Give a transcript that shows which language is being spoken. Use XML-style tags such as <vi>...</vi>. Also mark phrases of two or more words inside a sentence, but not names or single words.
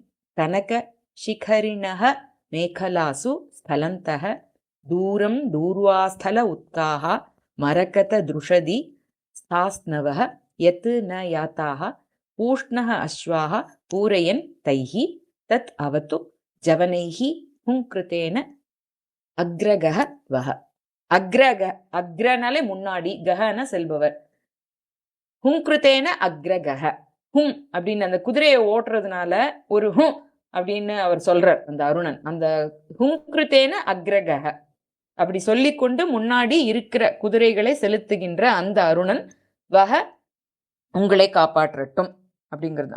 <sa>कनकशिखरिणः मेखलासु स्खलन्तः दूरं दूर्वास्थल उत्काः मरकतदृषदि स्थास्नवः यत् न याताः पूष्णः अश्वाः पूरयन् तैः तत् अवतु जवनैः हुङ्कृतेन अग्रगः वः.</sa> <ta>அக்ரனாலே முன்னாடி, கஹன செல்பவர்.</ta> <sa>हुङ्कृतेन अग्रगः.</sa> <ta>ஹும் அப்படின்னு அந்த குதிரையை ஓட்டுறதுனால ஒரு ஹும் அப்படின்னு அவர் சொல்றார் அந்த அருணன். அந்த</ta> <sa>हुङ्कृतेन अग्रगः</sa> <ta>அப்படி சொல்லிக்கொண்டு முன்னாடி இருக்கிற குதிரைகளை செலுத்துகின்ற அந்த அருணன் வக உங்களை காப்பாற்றட்டும் அப்படிங்கிறது.</ta>